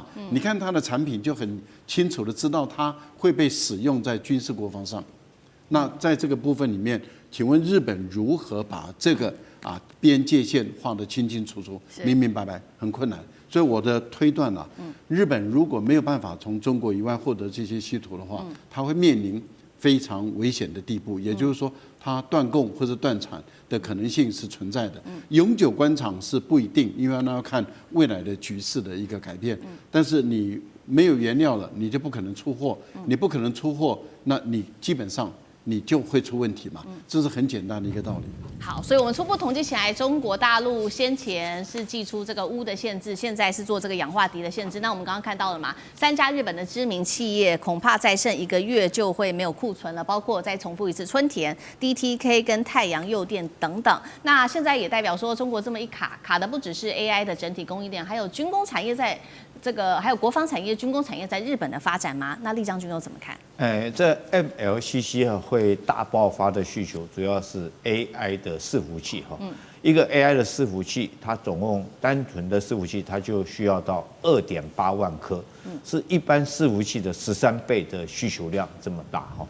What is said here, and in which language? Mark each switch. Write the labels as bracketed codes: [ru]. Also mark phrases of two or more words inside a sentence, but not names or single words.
[zh] 你看它的產品就很清楚的知道它會被使用在軍事國防上。那在這個部分裡面，請問日本如何把這個邊界線畫得清清楚楚、明明白白？很困難。所以我的推斷日本如果沒有辦法從中國以外獲得這些稀土的話，它會面臨非常危險的地步。也就是說，它斷供或者斷產的可能性是存在的。永久關廠是不一定，因為那要看未來的局勢的一個改變。但是你沒有原料了，你就不可能出貨。你不可能出貨，那你基本上你就會出問題嘛，這是很簡單的一個道理。好，所以我們初步統計起來，中國大陸先前是祭出這個鎢的限制，現在是做這個氧化銨的限制。那我們剛剛看到了嘛，3家日本的知名企業恐怕再剩1個月就會沒有庫存了，包括我再重複一次，春田、DTK 跟太陽誘電等等。那現在也代表說，中國這麼一卡的不只是 AI 的整體供應鏈，還有軍工產業在這個還有國防產業、軍工產業在日本的發展嗎？那酈將軍又怎麼看？這 MLCC 會大爆發的需求，主要是 AI 的伺服器哈。一個 AI 的伺服器，它总共單純的伺服器，它就需要到2.8萬顆，是一般伺服器的13倍的需求量這麼大哈。